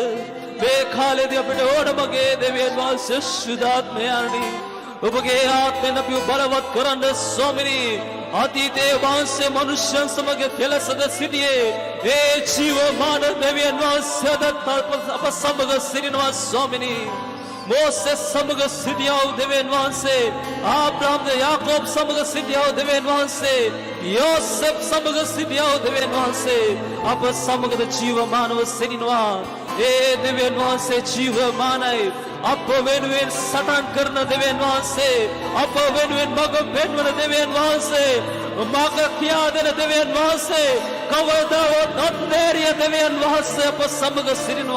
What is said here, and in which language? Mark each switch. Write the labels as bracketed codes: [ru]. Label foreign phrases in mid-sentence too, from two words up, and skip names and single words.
[si] මේ කාලේදී අපට ඕන මගේ දෙවියන් වහන්සේ ශුද්ධාත්මයාණනි. ඔබගේ ආත්මෙන් අපිව බලවත් කරන්න ස්වාමිනී. අතීතයේ වහන්සේ මනුෂ්‍යයන් සමග කෙලසද සිටියේ ඒ ජීවමාන දෙවියන් වහන්සේ අප සමග සිටිනවා ස්වාමිනී. මෝසෙස් සමග සිටියාවූ දෙවියන් වහන්සේ ආබ්‍රහම් යාකොබ් සමග සිටියාවූ දෙවියන් වහන්සේ ජෝසෆ් සමග සිටියාවූ දෙවියන් වහන්සේ අප සමගද ජීවමානව සිටිනවා. ඒ දෙවියන් වහන්සේ ජීවමානයි. අප වෙනුවෙන් සටන් කරන දෙවියන් වහන්සේ, අප වෙනුවෙන් මඟ පෙන්වන දෙවියන් වහන්සේ, මඟ කියා දෙන දෙවියන් වහන්සේ, කවදාවත් නොතේරිය දෙවියන් වහන්සේ අප සමග සිටිනවා.